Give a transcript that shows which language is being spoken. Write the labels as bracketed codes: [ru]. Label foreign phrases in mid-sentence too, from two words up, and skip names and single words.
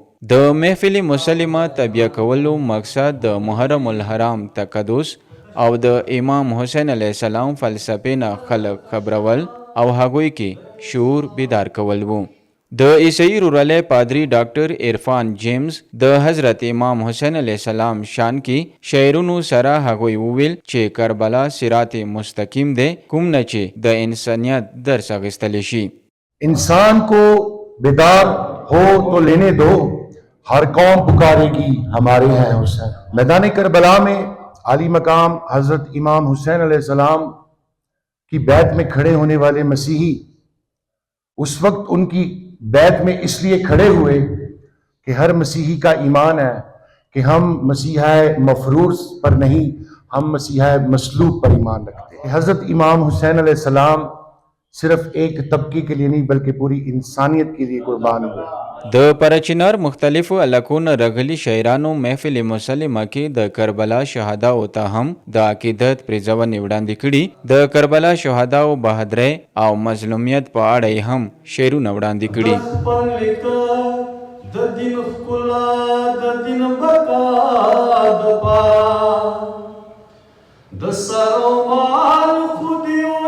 [ps] د محفل مسلمه طبیعه کولو مقصد د محرم الحرام تقدس او د امام حسین [ar] علیه السلام [ps] فلسفې نه خلک خبرول او هغوی کې شعور بیدار کول وو. د عیسائی رورالی پادری ډاکټر عرفان جیمز د حضرت امام حسین [ar] علیه السلام [ps] شان کې شعرونو سره هغوی وویل چې کربلا [ar] صراط مستقیم [ps] دی، کوم نه چې د انسانیت درس اخیستلی شي. [ur] انسان کو بیدار ہو تو لینے دو، ہر قوم پکارے گی ہمارے ہیں حسین. میدان کربلا میں عالی مقام حضرت امام حسین [ar] علیہ السلام [ur] کی بیعت میں کھڑے ہونے والے مسیحی اس وقت ان کی بیعت میں اس لیے کھڑے ہوئے کہ ہر مسیحی کا ایمان ہے کہ ہم مسیحا مفروض پر نہیں، ہم مسیحا مصلوب پر ایمان رکھتے ہیں. حضرت امام حسین [ar] علیہ السلام [ur] صرف ایک طبقے کے لیے نہیں بلکہ پوری انسانیت کے لیے قربان ہوئے. [ps] د پرچینار مختلفو علاقو نه راغلي شاعرانو محفل مسلمه کې د کربلا شهداو ته هم د عقیدت پرېزونې وړاندې کړي. د کربلا شهداو بهادرۍ او مظلومیت په اړه یې هم شعرونه وړاندې کړي. د دین ښکلا د دین بقا د پا د سرو مال خودي